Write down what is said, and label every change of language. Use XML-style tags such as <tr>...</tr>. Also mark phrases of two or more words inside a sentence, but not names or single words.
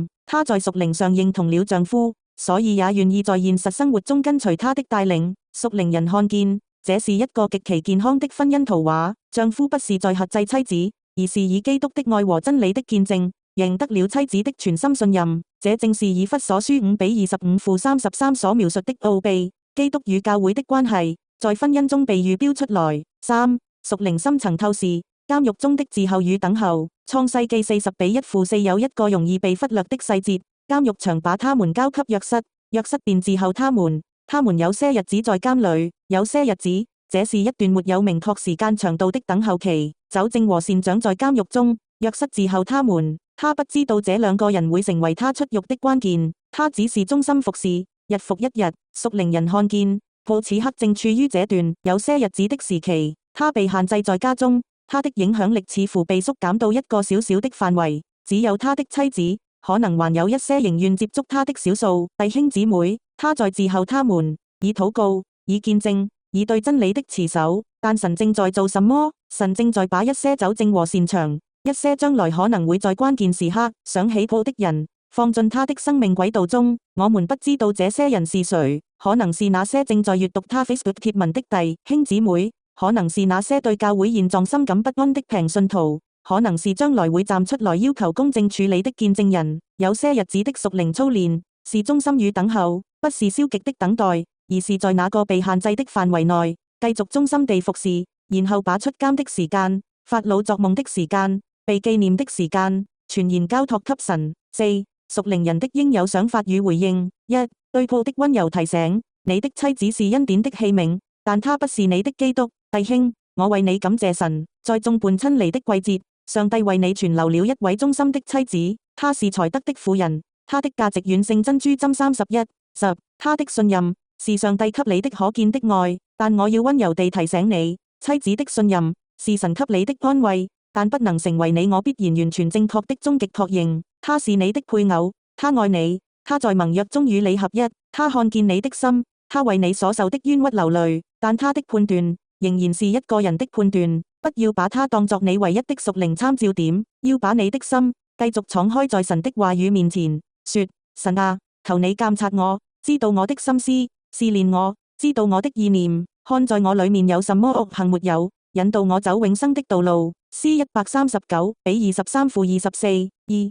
<zh>她在屬靈上認同了丈夫，所以也願意在現實生活中跟隨他的帶領。屬靈人看見，這是一個極其健康的婚姻圖畫。丈夫不是在克制妻子，而是以基督的愛和真理的見證，贏得了妻子的全心信任。這正是以弗所書5:25-33所描述的奧秘。基督與教會的關係，在婚姻中被預標出來。3. 屬靈深層透視，監獄中的伺候與等候。創世記40:1-4有一個容易被忽略的細節，監獄長把他們交給約瑟，約瑟便伺候他們。他們有些日子在監裏，有些日子，這是一段沒有明確時間長度的等候期。酒政和善長在監獄中，約瑟伺候他們。他不知道這兩個人會成為他出獄的關鍵，他只是忠心服侍，日復一日。屬靈人看見，保此刻正處於這段有些日子的時期，他被限制在家中，他的影響力似乎被縮減到一個小小的範圍，只有他的妻子，可能還有一些仍願接觸他的少數弟兄姊妹。他在伺候他們，以禱告，以見證，以對真理的持守。但神正在做什麼？神正在把一些酒政和擅長，一些將來可能會在關鍵時刻想起報的人，放進他的生命軌道中。我們不知道這些人是誰，可能是那些正在閱讀他 Facebook 貼文的弟兄姊妹，可能是那些對教會現狀深感不安的平信徒，可能是將來會站出來要求公正處理的見證人。有些日子的屬靈操練，是忠心與等候，不是消極的等待，而是在那個被限制的範圍內，繼續忠心地服侍，然後把出監的時間、法老作夢的時間、被紀念的時間，全然交託給神。4. 屬靈人的應有想法與回應。1. 對抱的溫柔提醒，你的妻子是恩典的器皿，但她不是你的基督。弟兄，我為你感謝神，在眾叛親離的季節，上帝為你存留了一位忠心的妻子，她是才德的婦人，她的價值遠勝珍珠針。31:10，她的信任是上帝給你的可見的愛，但我要溫柔地提醒你，妻子的信任是神給你的安慰，但不能成為你我必然完全正確的終極確認。他是你的配偶，他愛你，他在盟約中與你合一，他看見你的心，他為你所受的冤屈流淚，但他的判斷仍然是一個人的判斷。不要把他當作你唯一的屬靈參照點，要把你的心繼續敞開在神的話語面前，說：神啊，求你監察我，知道我的心思，試煉我，知道我的意念，看在我裏面有什麼惡行沒有，引導我走永生的道路。詩139:23-24。2.</zh>